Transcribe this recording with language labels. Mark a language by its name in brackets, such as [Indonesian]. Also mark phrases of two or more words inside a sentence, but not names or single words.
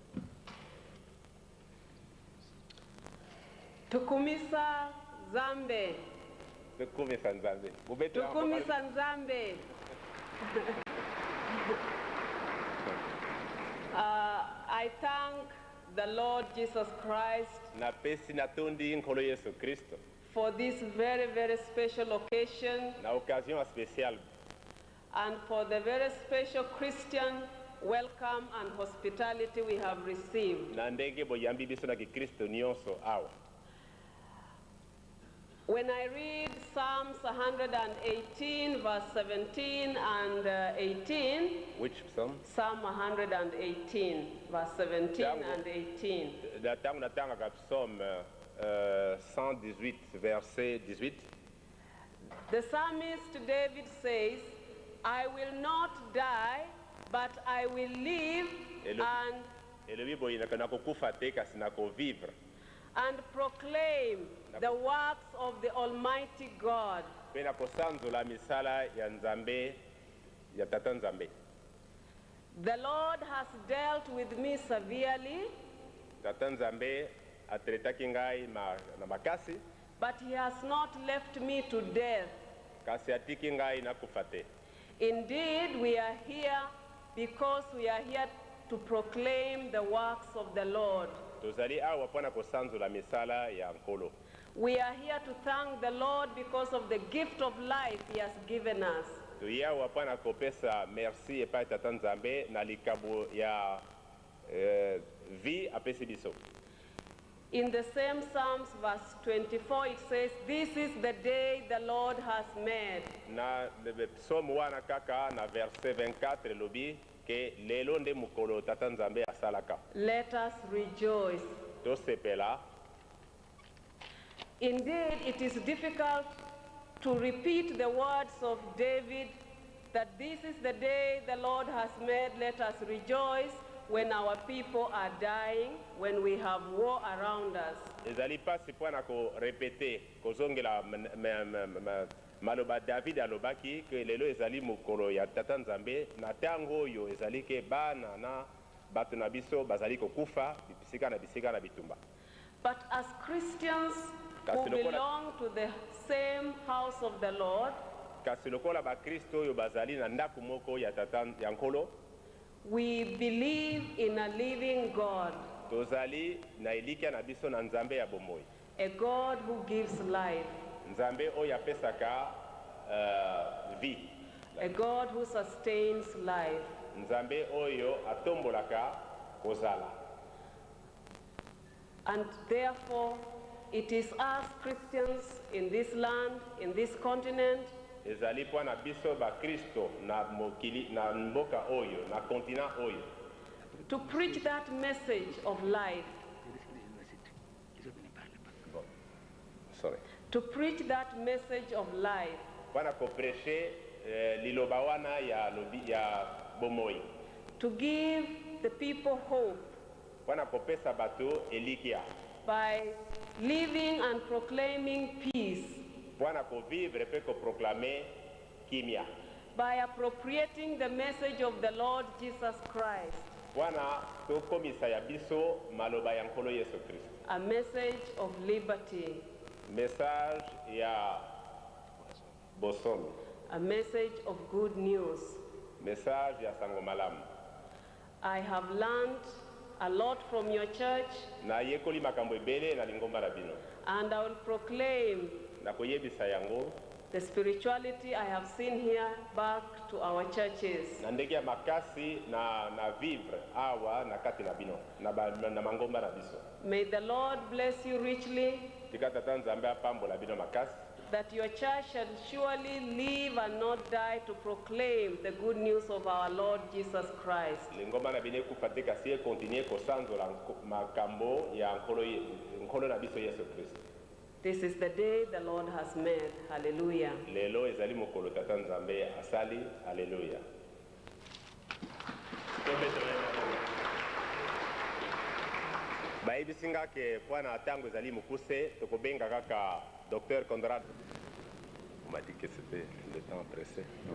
[Lingala] Tukumisa Zambe. Tukumisa Nzambe. Tukumisa Nzambe. [English] I thank the Lord Jesus Christ [Lingala] napesi natondi nkolo yesu kristo [English] for this very, very special occasion [Lingala] na [French] occasion spéciale [English] and for the very special Christian welcome and hospitality we have received. [Lingala] na ndenge boyambi biso na kikristo nyonso awa. [English] When I read Psalms 118, verse 17 and 18, Which psalm? Psalm 118, verse 17 and 18. [Lingala] Tango natangaka psaume 118 verset 18. [English] The psalmist David says, I will not die, but I will live [Lingala] Elobi boyinaka nakokufa te kasi nakovivre [English] and proclaim the works of the Almighty God. [Lingala] mpe nakosanzola misala ya nzambe ya tata nzambe. [English] The Lord has dealt with me severely, [Lingala] Tata nzambe atretaki ngai na makasi [English] but he has not left me to death. [Lingala] kasi atiki ngai nakufa te. [English] Indeed, we are here because we are here to proclaim the works of the Lord. [Lingala] Tozali awa mpona kosanzola misala ya nkolo. [English] We are here to thank the Lord because of the gift of life he has given us. [Lingala] Toye awa mpona kopesa merci epai tata nzambe na likabo ya vie apesi biso. [English] In the same Psalms, verse 24, it says, this is the day the Lord has made. [Lingala] Na psaume wana kaka na verset 24 elobi ke lelo nde mokolo tata nzambe asalaka. [English] Let us rejoice. [Lingala] Tosepela. [English] Indeed, it is difficult to repeat the words of David that this is the day the Lord has made, let us rejoice, when our people are dying, when we have war around us. [Lingala] Ezali pasi mpona korepete kozongela maloba David alobaki ke lelo ezali mokolo ya tata nzambe na ntango oyo ezali ke bana na bato na biso bazali kokufa bisika na bitumba. [English] But as Christians who belong to the same house of the Lord, [Lingala] kasi lokola bakristo oyo bazali na ndako moko ya tata ya nkolo, [English] we believe in a living God, [Lingala] tozali na elikia na biso na nzambe ya bomoi, [English] a God who gives life, [Lingala] nzambe oyo apesaka vie, [English] a God who sustains life. [Lingala] nzambe oyo atombolaka kozala. [English] And therefore, it is us Christians in this land, in this continent, [Lingala] ezali mpona biso bakristo na mokili na mboka oyo na kontinent oyo [English] to preach that message of life, to preach that message of life, [Lingala] mpona kopreche liloba wana ya bomoi, [English] to give the people hope [Lingala] mpona kopesa bato elikia, [English] by living and proclaiming peace, [Lingala] mpona kovivre mpe koproklame kimia, [English] by appropriating the message of the Lord Jesus Christ, [Lingala] mpona tokomisa ya biso maloba ya nkolo yesu kristo, [English] a message of liberty, [Lingala] message ya bosomi, [English] a message of good news. [Lingala] message ya sango malamu. [English] I have learned a lot from your church, [Lingala] nayekoli makambo ebele na lingomba na bino, [English] and I will proclaim [Lingala] nakoyebisa yango [English] the spirituality I have seen here back to our churches. [Lingala] na ndenge ya makasi na vivre awa na kati na bino na mangomba na biso. [English] May the Lord bless you richly, [Lingala] Tika tata nzambe apambola bino makasi, [English] that your church shall surely live and not die to proclaim the good news of our Lord Jesus Christ. [Lingala] lingomba na bino ekufa te kasi ekontinue kosanzola makambo ya nkolo na biso yesu kristo. [English] This is the day the Lord has made. Hallelujah. [Lingala] Lelo ezali mokolo tata nzambe asali. Haleluya. bayebisi nga ke mpona ntango ezali mokuse tokobenga kaka Dr Conrad. [French] On m'a dit que c'était le temps pressé.